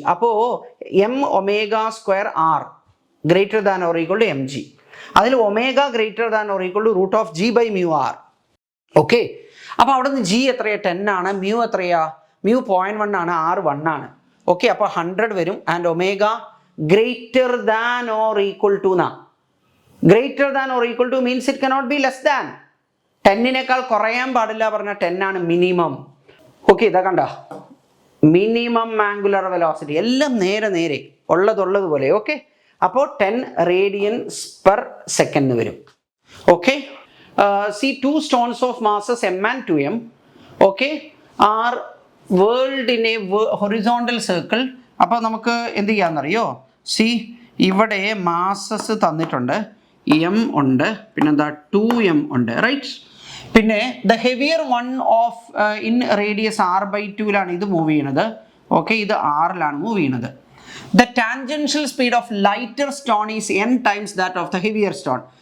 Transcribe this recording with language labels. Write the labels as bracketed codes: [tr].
[ml] അപ്പോൾ m²r > mg. അതിൽ omega > √g/μr. Okay, അപ്പോൾ അവിടെ നിന്ന് g എത്രയാ, 10 ആണ്. എത്രയാ, μ 0.1 ആണ്, r 1 ആണ്. ഓക്കെ, അപ്പോൾ 100 വരും. And omega [en] greater than or equal to na. Greater than or equal to means it cannot be less than. [ml] 10-നേക്കാൾ കുറയാൻ പാടില്ല പറഞ്ഞാൽ 10 ആണ് മിനിമം. ഓക്കെ, ഇതാ കണ്ട മിനിമം ആംഗുലർ വെലോസിറ്റി എല്ലാം നേരെ നേരെ ഉള്ളതുപോലെ. ഓക്കെ, അപ്പോൾ 10 radians/second എന്ന് വരും. [en] Okay, see two stones of masses m and 2m, okay, are whirled in a horizontal circle. [ml] അപ്പോൾ നമുക്ക് എന്ത് ചെയ്യാമെന്നറിയോ? സി ഇവിടെ മാസസ് തന്നിട്ടുണ്ട്, എം ഉണ്ട്, പിന്നെന്താ 2m ഉണ്ട്, റൈറ്റ്. പിന്നെ [en] the heavier one of in radius r/2ലാണ് [ml] ഇത് മൂവ് ചെയ്യണത്. ഓക്കെ, ഇത് r-ലാണ് മൂവ് ചെയ്യണത്. [en] The tangential speed of lighter stone is n times that of the heavier stone.